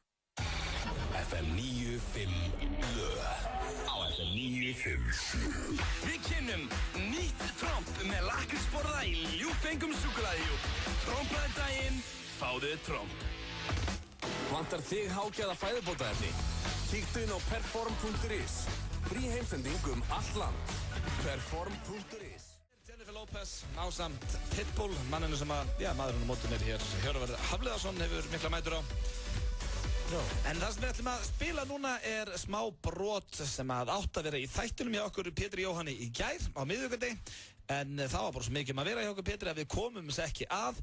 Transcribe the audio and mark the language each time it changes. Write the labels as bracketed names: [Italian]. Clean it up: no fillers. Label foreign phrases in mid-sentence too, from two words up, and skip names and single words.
[Icelandic] FM 95 Blö á FM 95. Við kynnum nýtt tromp með lakrísborða í ljúffengum súkkulaðihjúp. Trompaði daginn, fáðu tromp. Vantar þig hágæða fæðubótaefni? Kíktu inn á perform.is. Frí heimsending allt land. Perform.is. Jennifer Lopez ásamt Pitbull, manninu sem að, maðurinn á mótinu hér. Hjörvar Hafliðarsson hefur mikla mætur á. En það sem við ætlum að spila núna er smá brot sem að átt að vera í þættunum hjá okkur Pétri Jóhanni í gær á miðvikudegi. En það var bara svo mikið að vera hjá okkur Pétri að við komum þess ekki að.